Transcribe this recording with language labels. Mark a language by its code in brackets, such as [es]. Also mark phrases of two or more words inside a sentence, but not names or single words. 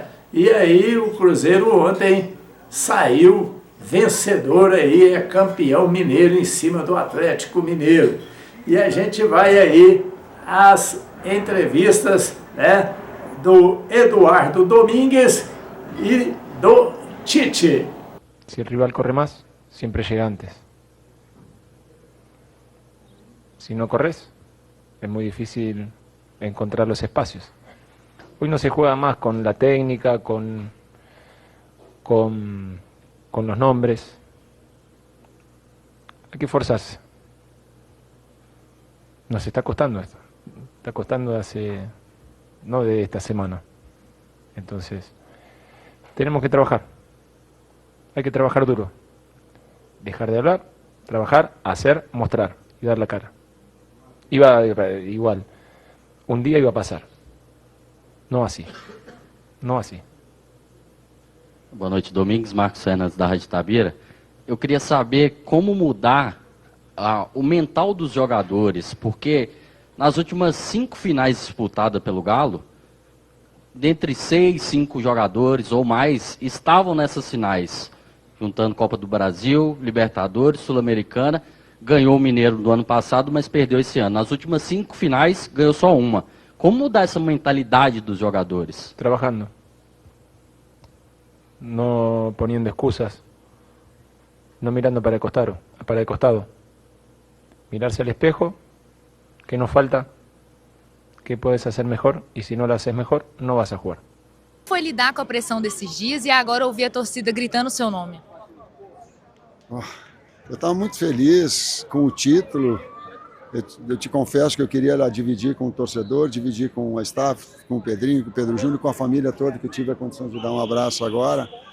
[pt] E aí o Cruzeiro ontem saiu vencedor aí, é campeão mineiro em cima do Atlético Mineiro. E a gente vai aí às entrevistas, né, do Eduardo Domingues e do Tite. [es] Si el rival corre más, siempre llega antes. Si no corres, es muy difícil encontrar los espacios. Hoy no se juega más con la técnica, con los nombres. Hay que esforzarse. Nos está costando esto. Está costando no de esta semana. Entonces, tenemos que trabajar. Hay que trabajar duro. Dejar de hablar, trabajar, hacer, mostrar y dar la cara. [pt] Igual. Um dia iba a passar. Não assim. Não assim. Boa noite, Domingos. Marcos Fernandes, da Rádio Tabira. Eu queria saber como mudar o mental dos jogadores, porque nas últimas 5 finais disputadas pelo Galo, dentre 6, 5 jogadores ou mais estavam nessas finais, juntando Copa do Brasil, Libertadores, Sul-Americana. Ganhou o Mineiro do ano passado, mas perdeu esse ano. Nas últimas 5 finais, ganhou só uma. Como mudar essa mentalidade dos jogadores? [es] Trabajando. No poniendo excusas. No mirando para el costado. Mirarse al espejo. ¿Qué nos falta? ¿Qué puedes hacer mejor? Y si no lo haces mejor, no vas a jugar. [pt] Foi lidar com a pressão desses dias e agora ouvir a torcida gritando o seu nome? Eu estava muito feliz com o título. Eu te confesso que eu queria lá dividir com o torcedor, dividir com a staff, com o Pedrinho, com o Pedro Júnior, com a família toda, que eu tive a condição de dar um abraço agora.